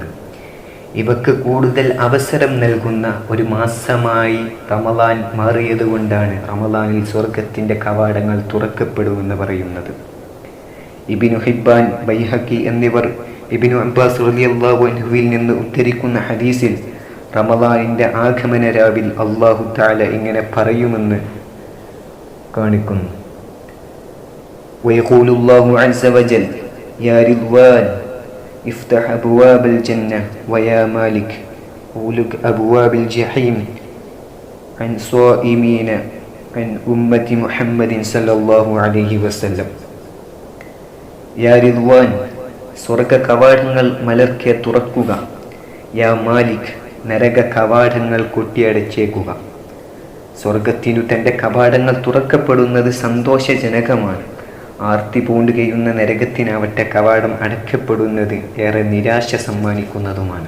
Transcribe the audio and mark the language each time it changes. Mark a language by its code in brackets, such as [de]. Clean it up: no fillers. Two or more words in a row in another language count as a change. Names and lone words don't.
[ml] ഇവക്ക് കൂടുതൽ അവസരം നൽകുന്ന ഒരു മാസമായി റമദാൻ മാറിയതുകൊണ്ടാണ് റമദാനിൽ സ്വർഗത്തിൻ്റെ കവാടങ്ങൾ തുറക്കപ്പെടുമെന്ന് പറയുന്നത്. ഇബ്നു ഹിബ്ബാൻ, ബൈഹഖി എന്നിവർ ഇബ്നു അബ്ബാസ് [ar] رضي الله عنه [ml] നിന്ന് ഉദ്ധരിക്കുന്ന ഹദീസിൽ റമദാനിൻ്റെ ആഗമന രാവിൽ [ar] الله تعالى [ml] ഇങ്ങനെ പറയുമെന്ന് കാണിക്കുന്നു. [ar] ويقول الله عز وجل يا رضوان افتح أبواب الجنة ويا مالك أغلق أبواب الجحيم عن صائمين عن أمة محمد صلى الله عليه وسلم. يا رضوان, [ml] സ്വർഗ കവാടങ്ങൾ മലർക്കെ തുറക്കുക. [ar] يا مالك, [ml] നരക കവാടങ്ങൾ കൊട്ടിയടച്ചേക്കുക. സ്വർഗത്തിനു തൻ്റെ കവാടങ്ങൾ തുറക്കപ്പെടുന്നത് സന്തോഷജനകമാണ്. ആർത്തി പൂണ്ടുകയുന്ന നരകത്തിനാവട്ടെ കവാടം അടയ്ക്കപ്പെടുന്നത് ഏറെ നിരാശ സമ്മാനിക്കുന്നതുമാണ്.